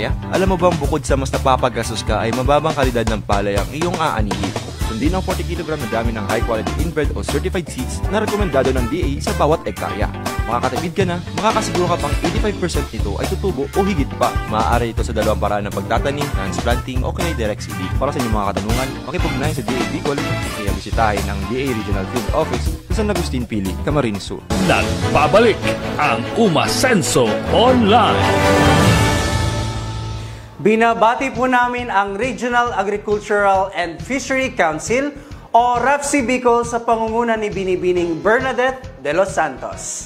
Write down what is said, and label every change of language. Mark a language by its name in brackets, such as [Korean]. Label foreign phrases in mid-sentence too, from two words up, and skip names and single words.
[Filipino] Alam mo bang bukod sa mas napapagastos ka ay mababang kalidad ng palay ang iyong aanihin? kundi ng 40 kg na dami ng [English] high-quality inbred [Filipino] o [English] certified seeds [Filipino] na rekomendado ng DA sa bawat ektarya. Makakatipid ka na, makakasiguro ka pang 85% nito ay tutubo o higit pa. Maaari ito sa dalawang paraan ng pagtatanim, transplanting o kaya [English] direct seeding. [Filipino] Para sa inyong mga katanungan, makipugnayan sa DA Bicol, kaya bisitahin ang DA Regional Field Office sa San Agustin Pili, Camarines Sur. Nagbabalik ang Umasenso Online. Binabati po namin ang Regional Agricultural and Fishery Council o RAFC Bicol sa pangunguna ni Binibining Bernadette de los Santos.